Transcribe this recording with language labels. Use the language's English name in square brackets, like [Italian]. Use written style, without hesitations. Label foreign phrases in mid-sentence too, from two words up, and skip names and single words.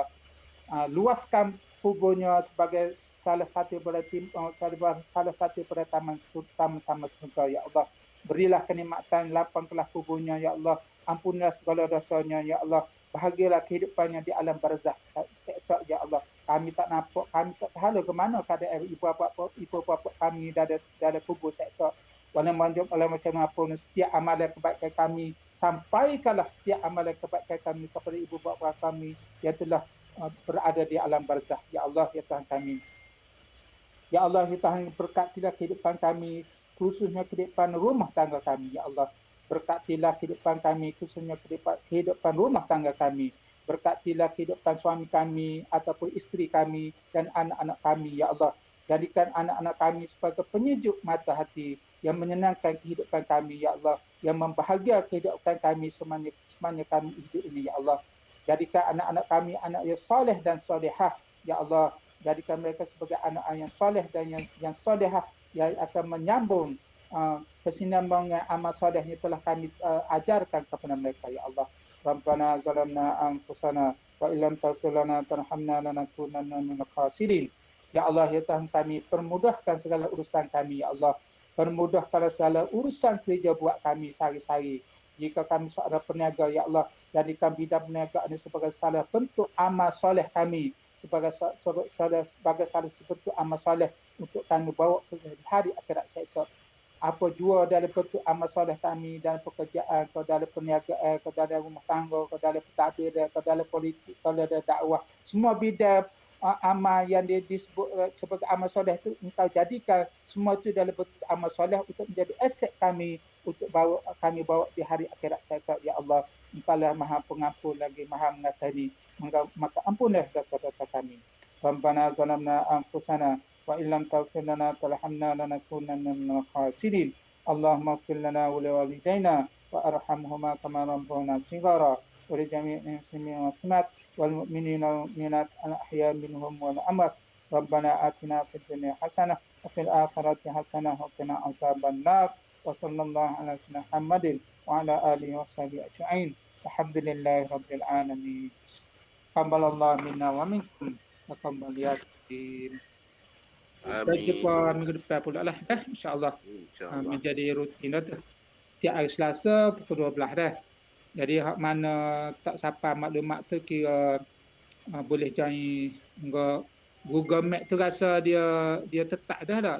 [Malay] Luaskan kuburnya sebagai salah satu pada taman surga, ya Allah. Berilah kenikmatan, lapangkanlah kuburnya, ya Allah. Ampunilah segala dosanya, ya Allah. Bahagialah kehidupannya di alam barzakh esok, ya Allah. Kami tak nampak, kami tak tahu ke mana keadaan ibu bapa kami dalam kubur esok. Walau macam mana pun, setiap amalan kebaikan kami, sampaikanlah setiap amalan kebaikan kami kepada ibu bapa kami yang telah berada di alam barzakh, ya Allah, ya Tuhan kami. Ya Allah, ya Tuhan, berkatilah kehidupan kami, khususnya kehidupan rumah tangga kami, ya Allah. Berkatilah kehidupan kami, khususnya kehidupan rumah tangga kami. Berkatilah kehidupan suami kami ataupun isteri kami dan anak-anak kami, ya Allah. Jadikan anak-anak kami sebagai penyejuk mata hati yang menyenangkan kehidupan kami, ya Allah. Yang membahagiakan kehidupan kami semasa kami hidup ini, ya Allah. Jadikan anak-anak kami anak yang soleh dan solehah, ya Allah. Jadikan mereka sebagai anak-anak yang soleh dan yang solehah, yang akan menyambung kesinambungan amal solehnya telah kami ajarkan kepada mereka, ya Allah. [Arabic] ربنا ظلمنا أنفسنا وإن لم تغفر لنا وترحمنا لنكونن من الخاسرين. [Malay] Ya Allah, ya Tuhan kami, permudahkan segala urusan kami, ya Allah. Permudahkan segala urusan kerja buat kami sehari-hari. Jika kami seorang peniaga, ya Allah, jadikan bidang perniagaan ini sebagai salah bentuk amal soleh kami, sebagai salah bentuk amal soleh untuk kami bawa ke hari akhirat esok. Apa jua dalam bentuk amal soleh kami, dalam pekerjaan, ke dalam perniagaan, ke dalam rumah tangga, ke dalam pentadbir, ke dalam politik, ke dalam dakwah, semua bidang amal yang disebut sebagai amal soleh itu engkau jadikan semua itu dalam bentuk amal soleh untuk menjadi aset kami, untuk kami bawa di hari akhirat esok, ya Allah. Engkau lah Maha Pengampun lagi Maha Mengasihani, maka ampunilah dosa-dosa kami. [Arabic] ربنا ظلمنا أنفسنا وإن لم تغفر لنا وترحمنا لنكونن من الخاسرين. اللهم اغفر لنا ولوالدينا وارحمهما كما ربيانا صغارا ولجميع المسلمين والمسلمات والمؤمنين والمؤمنات الأحياء منهم والأموات. ربنا آتنا في الدنيا حسنة وفي الآخرة حسنة وقنا عذاب النار. وصلى الله على سيدنا محمد وعلى آله وصحبه أجمعين. الحمد لله رب العالمين تقبل الله منا ومنكم. Taqabbaliyatin. [Malay] Kita jumpa minggu depan pula lah, insya-Allah. Menjadi rutin dah tu. Setiap hari Selasa pukul 12 dah. Jadi hak mana tak sampai maklumat tu kira boleh join Google Map tu, rasa dia tetap dah tak?